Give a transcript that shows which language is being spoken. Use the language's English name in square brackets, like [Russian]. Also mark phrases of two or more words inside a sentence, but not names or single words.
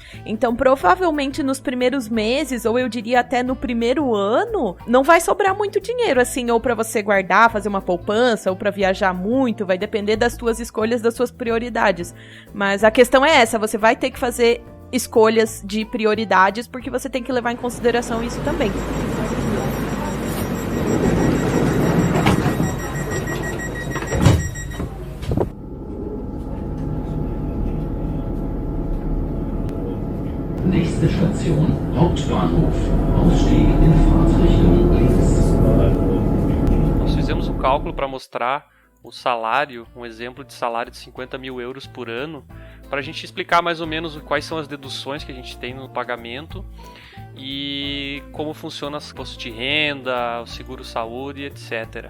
[Portuguese] Então, provavelmente nos primeiros meses, ou eu diria até no primeiro ano, não vai sobrar muito dinheiro, assim, ou para você guardar, fazer uma poupança, ou para viajar muito, vai depender das tuas escolhas, das suas prioridades. Mas a questão é essa, você vai ter que fazer escolhas de prioridades, porque você tem que levar em consideração isso também. [German] Nächste Station, Hauptbahnhof. Ausstieg in Fahrtrichtung links. [Portuguese] Nós fizemos um cálculo para mostrar o salário, um exemplo de salário de 50 mil euros por ano, para a gente explicar mais ou menos quais são as deduções que a gente tem no pagamento e como funciona o imposto de renda, o seguro-saúde, etc.